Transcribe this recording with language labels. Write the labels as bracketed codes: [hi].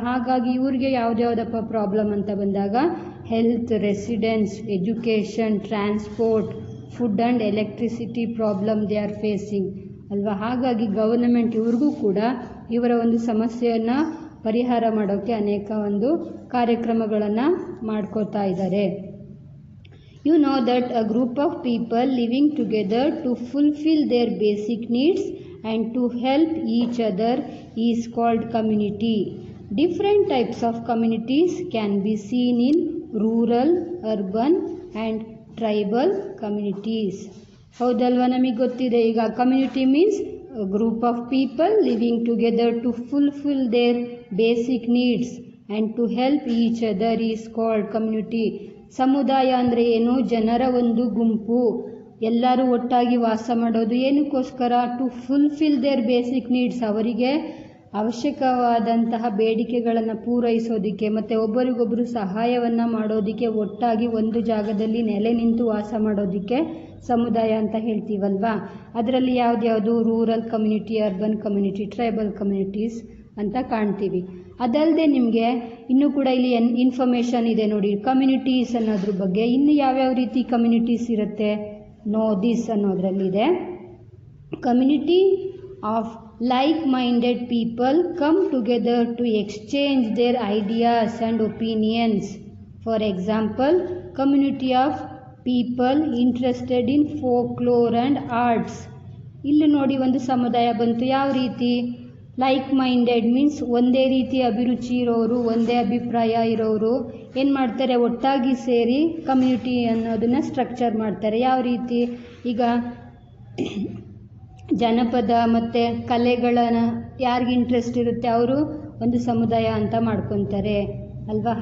[kn] ಹಾಗಾಗಿ ಇವ್ರಿಗೆ ಯಾವುದ್ಯಾವುದಪ್ಪ ಪ್ರಾಬ್ಲಮ್ ಅಂತ ಬಂದಾಗ health, residence, education, transport, food and electricity problem [en] they are facing [kn] ಅಲ್ವಾ. ಹಾಗಾಗಿ ಗವರ್ನಮೆಂಟ್ ಇವ್ರಿಗೂ ಕೂಡ ಇವರ ಒಂದು ಸಮಸ್ಯೆಯನ್ನು ಪರಿಹಾರ ಮಾಡೋಕ್ಕೆ ಅನೇಕ ಒಂದು ಕಾರ್ಯಕ್ರಮಗಳನ್ನು ಮಾಡ್ಕೋತಾ ಇದ್ದಾರೆ. [en] You know that a group of people living together to fulfill their basic needs and to help each other is called community. Different types of communities can be seen in rural, urban and tribal communities. [kn] ಹೌದಲ್ವಾ, ನಮಗೆ ಗೊತ್ತಿದೆ ಈಗ [en] Community means group of people living together to fulfil their basic needs and to help each other is called community. [kn] ಸಮುದಾಯ ಅಂದರೆ ಏನು, ಜನರ ಒಂದು ಗುಂಪು, ಎಲ್ಲರೂ ಒಟ್ಟಾಗಿ ವಾಸ ಮಾಡೋದು. ಏನಕ್ಕೋಸ್ಕರ, [en] to fulfil their basic needs, [kn] ಅವರಿಗೆ ಅವಶ್ಯಕವಾದಂತಹ ಬೇಡಿಕೆಗಳನ್ನು ಪೂರೈಸೋದಕ್ಕೆ ಮತ್ತು ಒಬ್ಬರಿಗೊಬ್ಬರು ಸಹಾಯವನ್ನು ಮಾಡೋದಕ್ಕೆ, ಒಟ್ಟಾಗಿ ಒಂದು ಜಾಗದಲ್ಲಿ ನೆಲೆ ನಿಂತು ವಾಸ ಮಾಡೋದಕ್ಕೆ ಸಮುದಾಯ ಅಂತ ಹೇಳ್ತೀವಲ್ವಾ. ಅದರಲ್ಲಿ ಯಾವ್ದ್ಯಾವುದು rural community, urban community, tribal communities ಅಂತ ಕಾಣ್ತೀವಿ. ಅದಲ್ಲದೆ ನಿಮಗೆ ಇನ್ನೂ ಕೂಡ ಇಲ್ಲಿ ಇನ್ಫಾರ್ಮೇಷನ್ ಇದೆ ನೋಡಿ ಕಮ್ಯುನಿಟೀಸ್ ಅನ್ನೋದ್ರ ಬಗ್ಗೆ. ಇನ್ನು ಯಾವ್ಯಾವ ರೀತಿ ಕಮ್ಯುನಿಟೀಸ್ ಇರುತ್ತೆ [en] know this [kn] ಅನ್ನೋದ್ರಲ್ಲಿದೆ. [en] community of like-minded people come together to exchange their ideas and opinions. For example, community of people interested in folklore and arts. [kn] ಇಲ್ಲಿ ನೋಡಿ ಒಂದು ಸಮುದಾಯ ಬಂತು. ಯಾವ ರೀತಿ? [en] like minded means [kn] ಒಂದೇ ರೀತಿ ಅಭಿರುಚಿ ಇರೋರು, ಒಂದೇ ಅಭಿಪ್ರಾಯ ಇರೋರು ಏನು ಮಾಡ್ತಾರೆ, ಒಟ್ಟಾಗಿ ಸೇರಿ ಕಮ್ಯುನಿಟಿ ಅನ್ನೋದನ್ನು ಸ್ಟ್ರಕ್ಚರ್ ಮಾಡ್ತಾರೆ. ಯಾವ ರೀತಿ? ಈಗ ಜನಪದ ಮತ್ತು ಕಲೆಗಳನ್ನು ಯಾರಿಗೆ ಇಂಟ್ರೆಸ್ಟ್ ಇರುತ್ತೆ ಅವರು ಒಂದು ಸಮುದಾಯ ಅಂತ ಮಾಡ್ಕೊತಾರೆ ಅಲ್ವಾ.